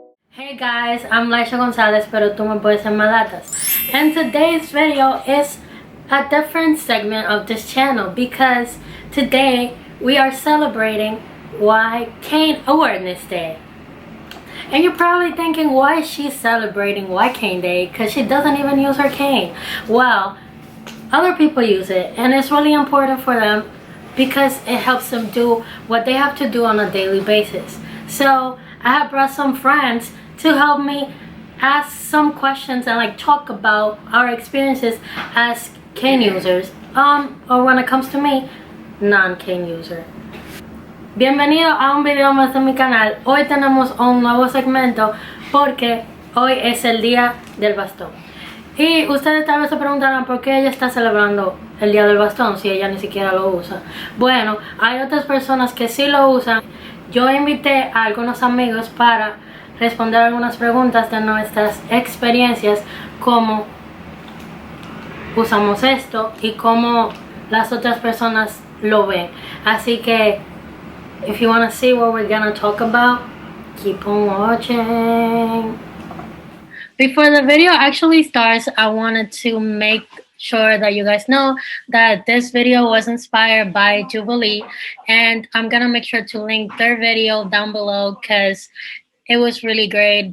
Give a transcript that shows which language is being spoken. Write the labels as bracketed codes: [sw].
[en] Hey guys, I'm Laisha Gonzalez, [es] pero tú me puedes llamar Latas. [en] And today's video is a different segment of this channel because today we are celebrating Why Cane Awareness Day. And you're probably thinking, why is she celebrating Why Cane Day? Because she doesn't even use her cane. Well, other people use it, and it's really important for them because it helps them do what they have to do on a daily basis. So I have brought some friends to help me ask some questions and like talk about our experiences as cane users, or when it comes to me, non-cane user. [es] Bienvenido a un video más de mi canal. Hoy tenemos un nuevo segmento porque hoy es el día del bastón. Y ustedes tal vez se preguntarán por qué ella está celebrando el día del bastón si ella ni siquiera lo usa. Bueno, hay otras personas que sí lo usan. Yo invité a algunos amigos para responder algunas preguntas de nuestras experiencias, cómo usamos esto y cómo las otras personas lo ven. Así que, [en] if you want to see what we're gonna talk about, keep on watching. Before the video actually starts, I wanted to make sure that you guys know that this video was inspired by Jubilee, and I'm gonna make sure to link their video down below because it was really great.